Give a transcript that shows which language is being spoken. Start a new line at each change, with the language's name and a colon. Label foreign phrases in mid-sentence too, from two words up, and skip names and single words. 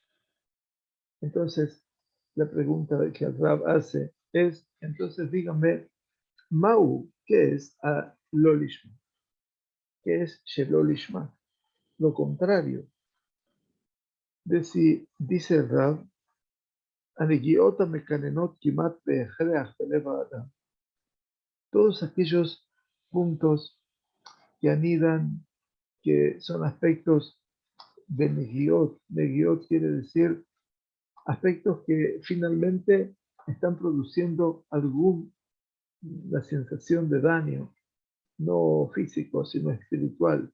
Spanish: Entonces, la pregunta que el Rab hace es, entonces díganme, Mau, ¿qué es a
Hebrew: לא לשמה?
Spanish: ¿Qué es
Hebrew: שלא לשמה?
Spanish: Lo contrario. Dice el Rab,
Hebrew: הנגיעות מקננות כמעט בהכרח בלב האדם.
Spanish: Todos aquellos puntos que anidan, que son aspectos de Negiot. Negiot quiere decir aspectos que finalmente están produciendo la sensación de daño, no físico, sino espiritual.